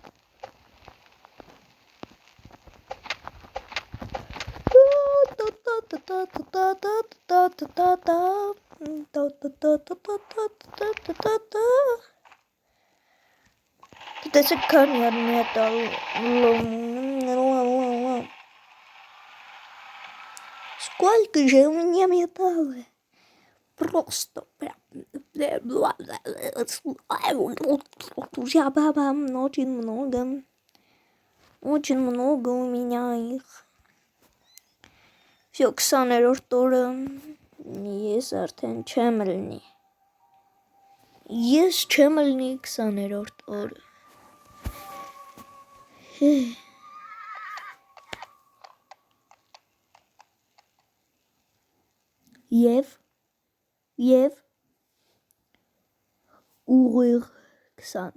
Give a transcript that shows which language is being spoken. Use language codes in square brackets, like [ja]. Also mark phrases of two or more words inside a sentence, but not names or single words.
[hy] Տեսեք քանի метал. [ru] Сколько же у меня металла? Просто прям очень много у меня их. [hy] Всё 20-րդ օրը ես արդեն չեմ լինի. Ես չեմ լինի 20-րդ օրը. Եվ ուղիղ 20.